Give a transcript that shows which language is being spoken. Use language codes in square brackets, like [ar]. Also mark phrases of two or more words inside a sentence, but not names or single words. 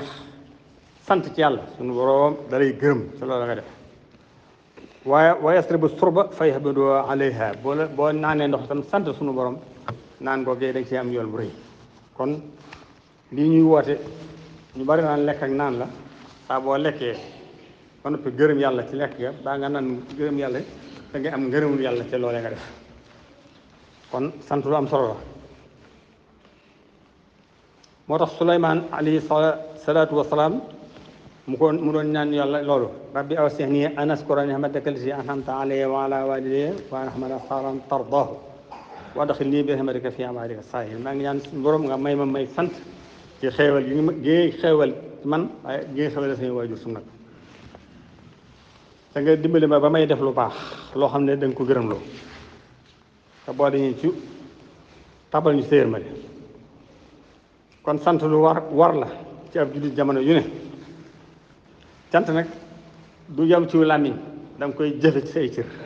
[wo] sant ci yàlla sunu borom dalay gërëm ci loolu la nga def waaye [ar] ويشرب الشربة فيحمده عليها [wo] boo naanee ndox tam sant sunu borom naan googee da nga ci am yool bu rëy kon lii ñuy woote ñu bari naan lekk ak naan la saa boo lekkee ba noppi gërëm yàlla ci lekk ga baa nga naan gërëm yàlla da ngay am ngërëmul yàlla ci loolee nga def kon sant lu am solo la moo tax Suleymaan [ar] عليه الصلاة والسلام [wo] mu doon ñaan yàlla loolu [ar] رب أوزعني أن أشكر نعمتك التي أنعمت علي وعلى والدي وأن أعمل صالحا ترضاه وأدخلني برحمتك في عبادك الصالحين [wo] maa ngi ñaan borom nga may sant ci xeewal gi xeewal man waaye gi nga xeewal sama waajur su nag te nga dimbali ma ba may def lu baax loo xam ne da nga ko gërëm loo te boo dañuy ci tabal ñu séer ma de kon sant lu war la ci ab jullit jamono yu ne cant nag du yam ci làmmiñ da nga koy jëfe ci say cër